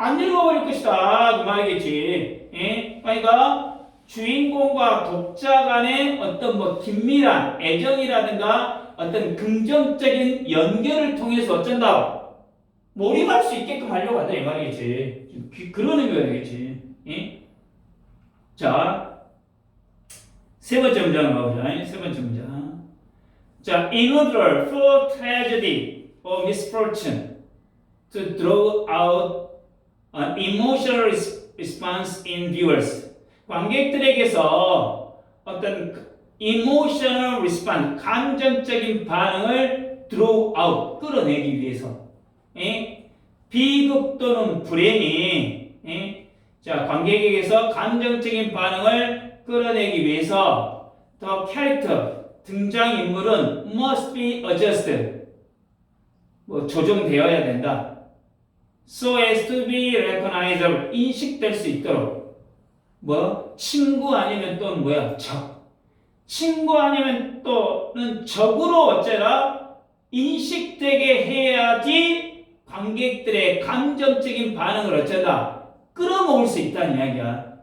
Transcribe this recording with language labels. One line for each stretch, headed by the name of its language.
Korean: 안 읽어버릴 것이다 그 말이겠지. 그러니까 주인공과 독자 간의 어떤 뭐 긴밀한 애정이라든가 어떤 긍정적인 연결을 통해서 어쩐다? 몰입할 수 있게끔 하려고 한다 이 말이겠지. 그런 의미가 되겠지. 자, 세 번째 문장을 봐보자. 세 번째 문장.
English: 자, in order for tragedy or misfortune to draw out an emotional response in viewers.
Korean: 관객들에게서 어떤
English: emotional response,
Korean: 감정적인 반응을
English: draw out,
Korean: 끌어내기 위해서. 비극 또는 불행이, 자, 관객에게서 감정적인 반응을 끌어내기 위해서
English: the character,
Korean: 등장인물은
English: must be adjusted,
Korean: 뭐 조정되어야 된다.
English: So as to be recognizable,
Korean: 인식될 수 있도록. 뭐 친구 아니면 또는 뭐야? 적. 친구 아니면 또는 적으로 어째라 인식되게 해야지 관객들의 감정적인 반응을 어쩌다 끌어모을 수 있다는 이야기야.